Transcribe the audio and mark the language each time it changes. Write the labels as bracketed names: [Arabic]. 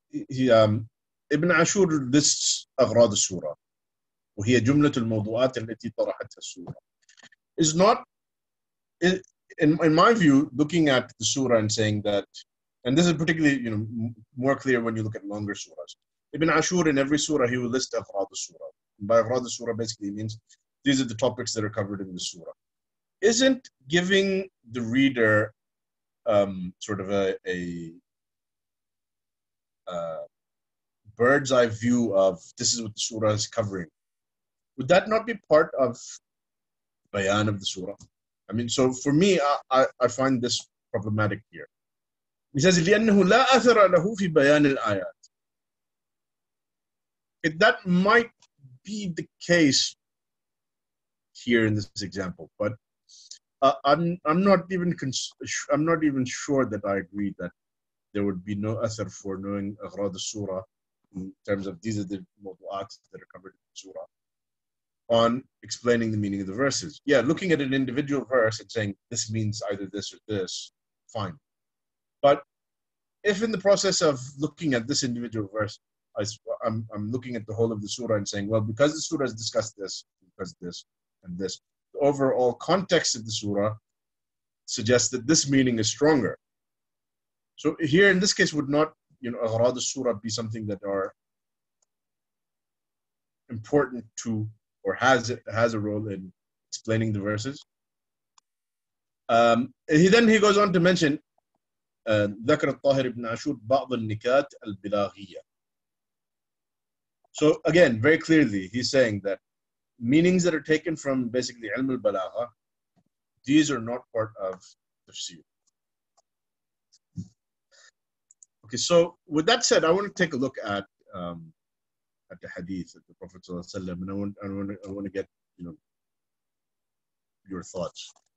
[English] Ibn Ashur lists [Arabic] أغراض السورة وهي جملة الموضوعات التي طرحتها السورة. [English] Is not, in my view, looking at the surah and saying that, and this is particularly more clear when you look at longer surahs. Ibn Ashur in every surah he will list [Arabic] أغراض السورة. [English] By أغراض السورة basically means these are the topics that are covered in the surah. Isn't giving the reader sort of a bird's eye view of this is what the surah is covering, would that not be part of bayan of the surah? I mean, so for me, I find this problematic here. He says, [Arabic] لأنه لا أثر له في بيان الآيات. [English] That might be the case here in this example, but I'm not even sure that I agree that there would be no athar for knowing aghrad al-surah in terms of these are the mawdu'at that are covered in the surah, on explaining the meaning of the verses. Yeah, looking at an individual verse and saying this means either this or this, fine. But if in the process of looking at this individual verse, I'm looking at the whole of the surah and saying, well, because the surah has discussed this, because this and this, the overall context of the surah suggests that this meaning is stronger. So here in this case would not, aghrad al-surah be something that are important to, or has a role in explaining the verses. He goes on to mention [Arabic] ذكر الطاهر بن عاشور بعض النكات البلاغية. [English] So again, very clearly, he's saying that meanings that are taken from basically ilm al-balagha, these are not part of tafsir. Okay, so with that said, I want to take a look at the hadith of the Prophet ﷺ, and I want to get your thoughts.